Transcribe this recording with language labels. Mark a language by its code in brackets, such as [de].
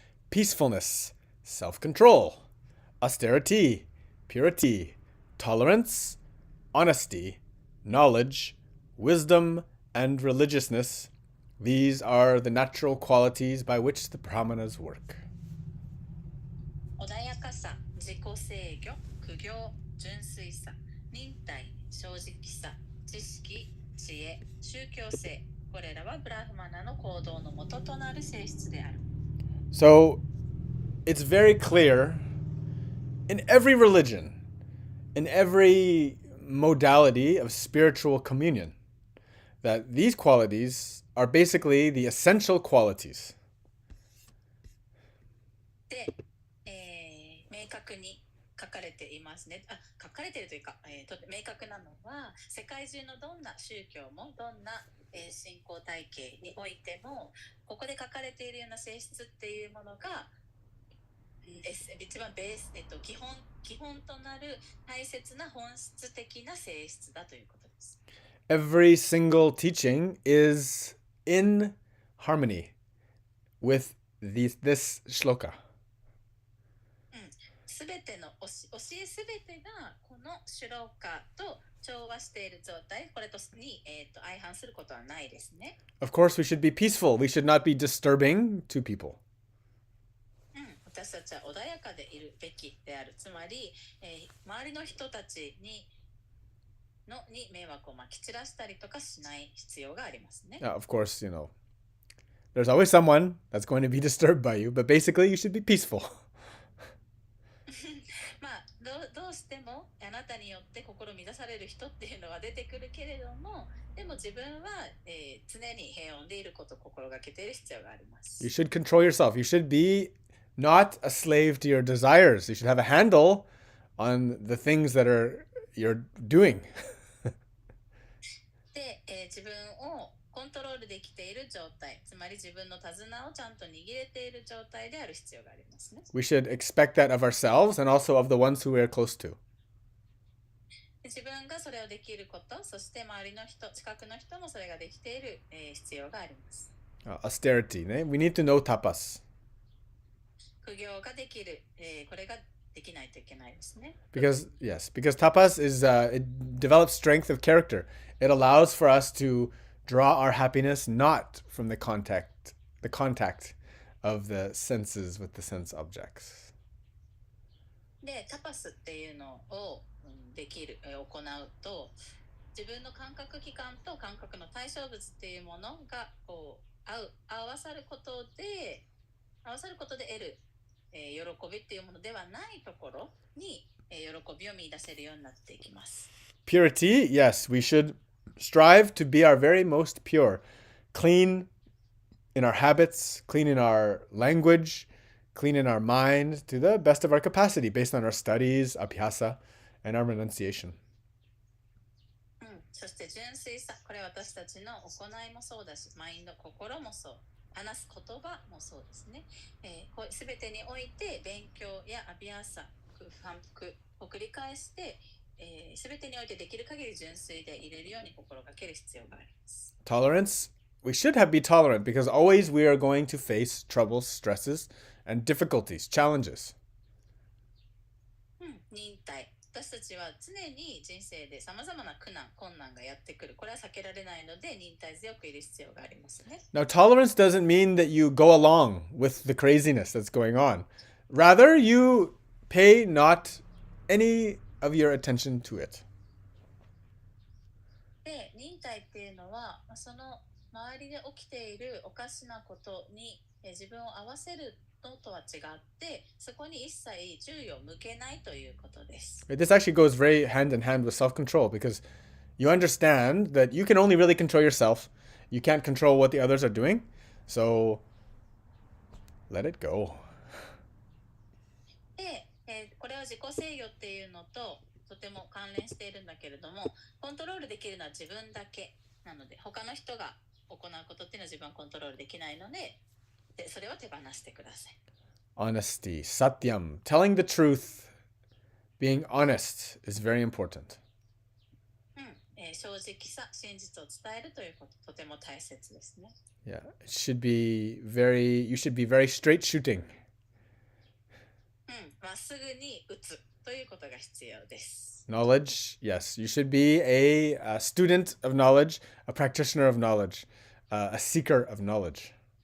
[en] Peacefulness, self-control, austerity, purity, tolerance, honesty, knowledge, wisdom, and religiousness. These are the natural qualities by which the Brahmanas work. [ja] 穏やかさ、自己制御、苦行、純粋さ、忍耐、正直さ、知識、知恵、宗教性、これらはブラフマナの行動の元となる性質である。 [en] So, it's very clear in every religion, in every modality of spiritual communion, that these qualities are basically the essential qualities. [ja] で、明確に書かれていますね。書かれているというか、明確なのは世界中のどんな宗教もどんな、信仰体系においてもここで書かれているような性質っていうものが、一番ベース、基本となる大切な本質的な性質だということです。 [en] Every single teaching is in harmony with this shloka. [ja] すべての教えすべてがこのシュローカと調和している状態、これとに、相反することはないですね。 [en] Of course, we should be peaceful. We should not be disturbing to people. [ja] 私たちは穏やかでいるべきである。つまり、周りの人たちに迷惑をまき散らしたりとかしない必要がありますね。 [en] Of course, there's always someone that's going to be disturbed by you, but basically you should be peaceful. [ja] まあ、どうしてもあなたによって心乱される人っていうのは出てくるけれども、でも自分は、常に平穏でいることを心がけている必要があります。 [en] You should control yourself. You should be not a slave to your desires. You should have a handle on the things that you're doing. [ja] で、自分をコントロールできている状態、つまり自分の手綱をちゃんと握れている状態である必要がありますね。 [en] We should expect that of ourselves and also of the ones who we are close to. [ja] 自分がそれをできること、そして周りの人、近くの人もそれができている、必要があります。 [en] austerity, ne? We need to know tapas. [ja] 苦行ができる、これができないといけないですね。 [en] Because tapas is it develops strength of character. It allows for us to draw our happiness not from the contact of the senses with the sense objects. [ja] で、タパスっていうのをできる、行うと、自分の感覚器官と感覚の対象物っていうものがこう合わさることで得る、喜びっていうものではないところに、喜びを見出せるようになっていきます。 [en] Purity, yes, we should strive to be our very most pure, clean in our habits, clean in our language, clean in our mind to the best of our capacity based on our studies, abhyasa, and our renunciation. [ja] そして純粋さ、これは私たちの行いもそうだし、マインド、心もそう、話す言葉もそうですね。すべてにおいて勉強やアビアサ、反復を繰り返して、すべてにおいてできる限り純粋でいれるように心がける必要があります。 [en] Tolerance. We should be tolerant because always we are going to face troubles, stresses, and difficulties, challenges. [ja] 忍耐。私たちは常に人生でさまざまな苦難、困難がやってくる。これは避けられないので忍耐強くいる必要がありますね。 [en] Now, tolerance doesn't mean that you go along with the craziness that's going on. Rather, you pay not any of your attention to it. [ja] で、忍耐っていうのは、その周りで起きているおかしなことに自分を合わせるのとは違って、そこに一切注意を向けないということです。 [en] This actually goes very hand in hand with self-control because you understand that you can only really control yourself. You can't control what the others are doing. So let it go. [ja] で、これは自己制御っていうのととても関連しているんだけれども、コントロールできるのは自分だけなので、他の人が行うことっていうのは自分はコントロールできないので、それは手放してください。 [en] Honesty, satyam, telling the truth, being honest is very important. [ja] 正直さ、真実を伝えるということ、とても大切ですね。 [en] Yeah, you should be very straight shooting. [ja] まっすぐに打つということが必要です。 [en] Knowledge, yes, you should be a student of knowledge, a practitioner of knowledge, a seeker of knowledge.